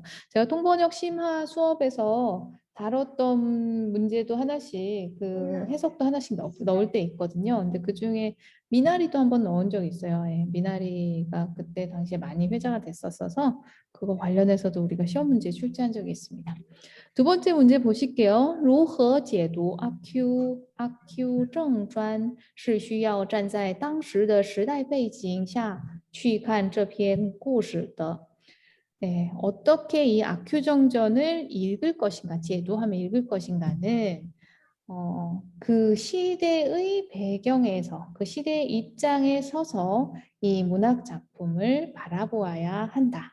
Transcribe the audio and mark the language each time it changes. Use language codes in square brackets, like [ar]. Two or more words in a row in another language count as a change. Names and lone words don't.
[ko] 제가 통번역 심화 수업에서 다뤘던 문제도 하나씩 그 해석도 하나씩 넣을 때 있거든요. 근데 그 중에 미나리도 한번 넣은 적이 있어요. 예, 미나리가 그때 당시에 많이 회자가 됐었어서 그거 관련해서도 우리가 시험 문제 출제한 적이 있습니다. 두 번째 문제 보실게요. [zh] 如何解读 阿 Q 正传是需要站在当时的时代背景下去看这篇故事的. [ko] 네, 어떻게 이 아큐 정전을 읽을 것인가, 제도하면 읽을 것인가는 그 시대의 배경에서, 그 시대의 입장에 서서 이 문학 작품을 바라보아야 한다.